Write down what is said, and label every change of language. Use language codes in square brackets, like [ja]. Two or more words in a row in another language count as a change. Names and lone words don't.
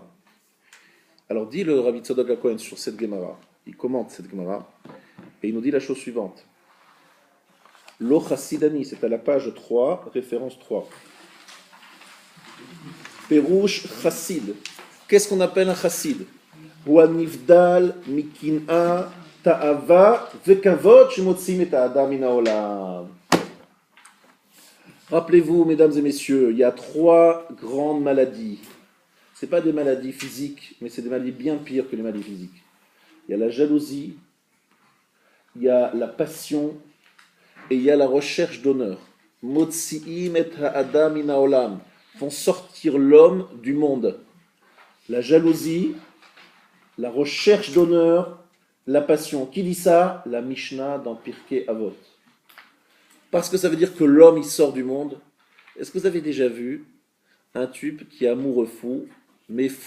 [fr] Alors dit le Rabbi Tzadok HaKohen sur cette Gemara, il commente cette Gemara, et il nous dit la chose suivante. [he] לא חסידני, [fr] c'est à la page 3, référence 3. [he] פירוש חסיד. [fr] Qu'est-ce qu'on appelle un chassid? [he] נבדל מקנאה תאווה וכבוד שמוציאים את האדם מן העולם. [fr] Rappelez-vous, mesdames et messieurs, il y a 3 grandes maladies. Ce n'est pas des maladies physiques, mais c'est des maladies bien pires que les maladies physiques. Il y a la jalousie, il y a la passion et il y a la recherche d'honneur. [he] מוציאים את האדם מן העולם [fr] font sortir l'homme du monde. La jalousie, la recherche d'honneur, la passion. Qui dit ça? La Mishnah dans Pirkei Avot. Parce que ça veut dire que l'homme, il sort du monde. Est-ce que vous avez déjà vu un type qui est amoureux fou, mais fou?